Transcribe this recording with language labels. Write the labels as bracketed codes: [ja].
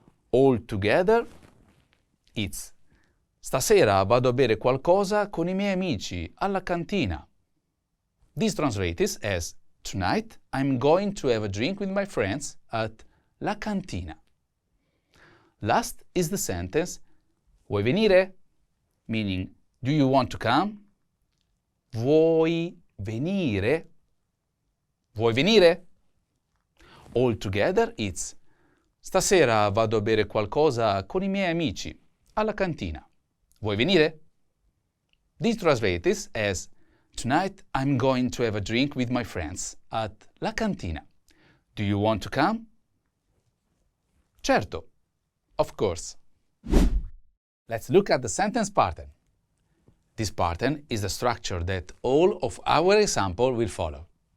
[en] All together, it's [it] stasera vado a bere qualcosa con I miei amici alla cantina. [en] This translates as tonight I'm going to have a drink with my friends at La Cantina. Last is the sentence [it] vuoi venire? [en] Meaning, do you want to come? [it] Vuoi venire? Vuoi venire? [en] All together it's [it] stasera vado a bere qualcosa con I miei amici alla cantina. Vuoi venire? [en] This translates as tonight I'm going to have a drink with my friends at La Cantina. Do you want to come? Certo. Of course. Let's look at the sentence pattern. This pattern is the structure that all of our example will follow.